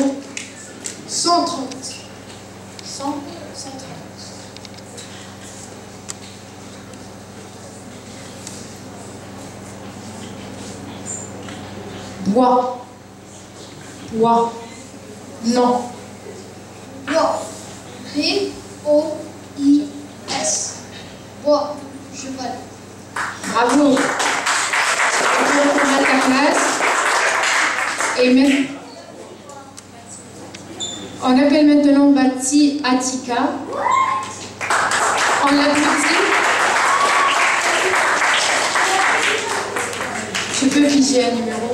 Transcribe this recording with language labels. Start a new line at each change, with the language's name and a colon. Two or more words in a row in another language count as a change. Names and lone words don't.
French: 130. 130. Bois. Bois. Non. Bois. B-O-I-S. Bois. Je valide. Bravo. On va reprendre ta place. Et maintenant, on appelle maintenant Bati Atika. On l'applaudit. Tu peux figer un numéro.